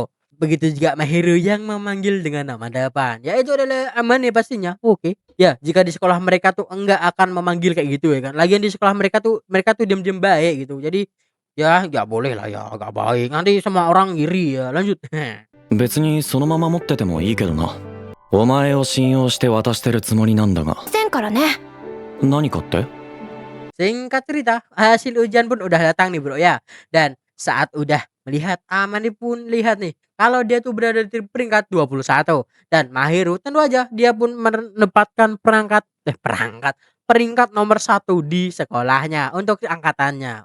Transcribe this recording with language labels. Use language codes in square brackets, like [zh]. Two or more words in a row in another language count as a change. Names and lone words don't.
[id] Begitu juga Mahiru yang memanggil dengan nama depan. Ya itu adalah Amane pastinya. Oke. Ya, jika di sekolah mereka tuh enggak akan memanggil kayak gitu ya kan. Lagian di sekolah mereka tuh diam-diam baik gitu. Jadi ya nggak boleh lah ya, nggak baik. Nanti semua orang iri ya. Lanjut. [ja] 別にそのまま持っててもいいけどな。お前を信用して渡してるつもりなんだが。せんからね。何かって？ [id] Singkat cerita, hasil ujian pun udah datang nih bro ya. Dan saat udah melihat Amane pun lihat nih kalau dia tuh berada di peringkat 21 dan Mahiru tentu aja dia pun menempatkan peringkat nomor 1 di sekolahnya untuk angkatannya.